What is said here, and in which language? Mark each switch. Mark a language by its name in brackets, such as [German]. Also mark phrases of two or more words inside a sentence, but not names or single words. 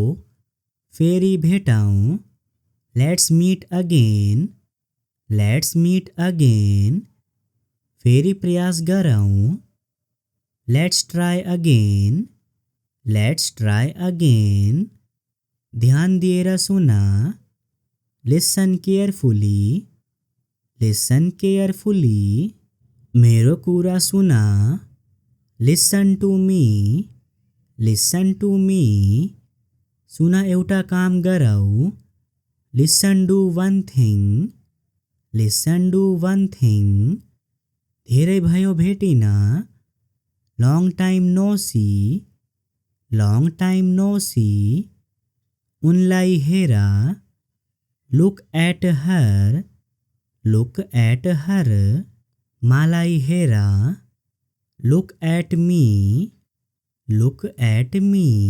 [Nepali] फेरी भेटाऊं, [English] let's meet again, let's meet again, [Nepali] फेरी प्रयास गराऊं, [English] let's try again, let's try again, [Nepali] ध्यान दिएर सुना, [English] listen carefully, listen carefully, [Nepali] मेरो कुरा सुना, [English] listen to me, listen to me, [Nepali] सुना एउटा काम गराऊ, [English] listen do one thing, listen do one thing, [Nepali] धेरै भयो भेटिना, [English] long time no see, long time no see, [Nepali] उनलाई हेरा, [English] look at her, look at her, [Nepali] मालाई हेरा, [English] look at me, look at me,